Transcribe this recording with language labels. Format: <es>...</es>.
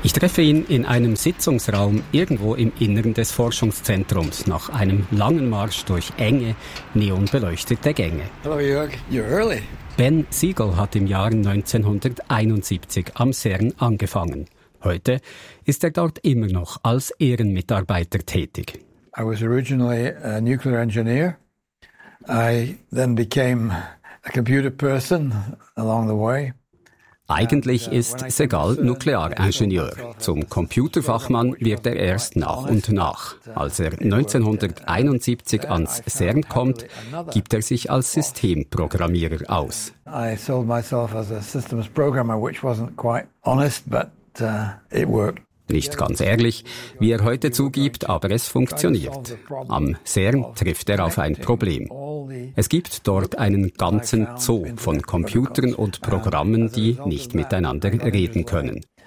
<de>Ich treffe ihn in einem Sitzungsraum irgendwo im Inneren des Forschungszentrums nach einem langen Marsch durch enge, neonbeleuchtete Gänge.</de> <en>Hello, Jörg. You're early.</en> <de>Ben Siegel hat im Jahr 1971 am CERN angefangen. Heute ist er dort immer noch als Ehrenmitarbeiter tätig.</de> <en>I was originally a nuclear engineer. I then became a computer person along the way.</en> <de>Eigentlich ist Segal Nuklearingenieur. Zum Computerfachmann wird er erst nach und nach. Als er 1971 ans CERN kommt, gibt er sich als Systemprogrammierer aus.</de> <en>I sold myself as a systems programmer, which wasn't quite honest, but it worked.</en> <de>Nicht ganz ehrlich, wie er heute zugibt, aber es funktioniert. Am CERN trifft er auf ein Problem. Es gibt dort einen ganzen Zoo von Computern und Programmen, die nicht miteinander reden können.</de>